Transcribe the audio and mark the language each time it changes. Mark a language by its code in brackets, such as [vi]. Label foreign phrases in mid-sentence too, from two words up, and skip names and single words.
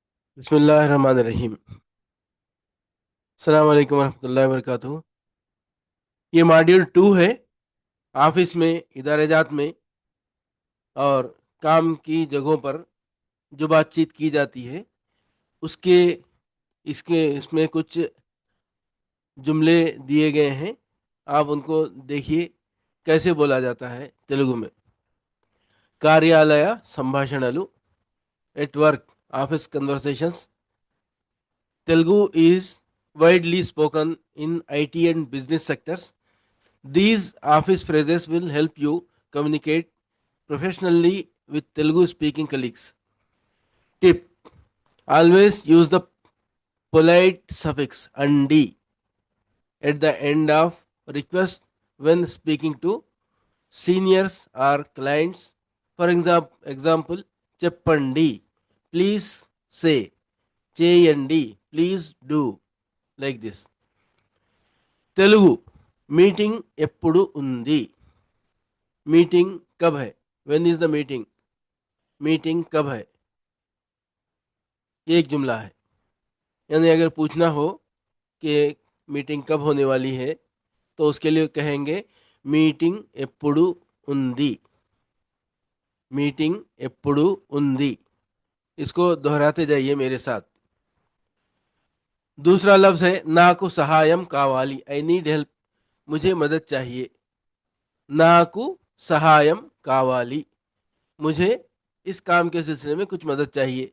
[ar] بسم الله الرحمن الرحيم. السلام عليكم ورحمة الله وبركاته. [hi] ये मॉड्यूल 2 है। ऑफिस में, इदारे जात में और काम की जगहों पर जो बातचीत की जाती है उसके इसके इसमें कुछ जुमले दिए गए हैं। आप उनको देखिए कैसे बोला जाता है तेलुगु में। [te] కార్యాలయ సంభాషణలు, [en] at work office conversations. Telugu is widely spoken in IT and business sectors. These office phrases will help you communicate professionally with Telugu speaking colleagues. Tip: always use the polite suffix "andi" at the end of request when speaking to seniors or clients. For example, Cheppandi, please say, Cheyandi, please do, like this. [te] తెలుగు మీటింగ్ ఎప్పుడు ఉంది? [hi] मीटिंग कब है? [en] when is the meeting? [hi] मीटिंग कब है? ये एक जुमला है। यानी अगर पूछना हो कि मीटिंग कब होने वाली है तो उसके लिए कहेंगे मीटिंग [te] ఎప్పుడు ఉంది। मीटिंग ఎప్పుడు ఉంది। [hi] इसको दोहराते जाइए मेरे साथ। दूसरा लफ्ज है [te] నాకు సహాయం కావాలి, [en] I need help, [hi] मुझे मदद चाहिए। [te] నాకు సహాయం కావాలి, [hi] मुझे इस काम के सिलसिले में कुछ मदद चाहिए।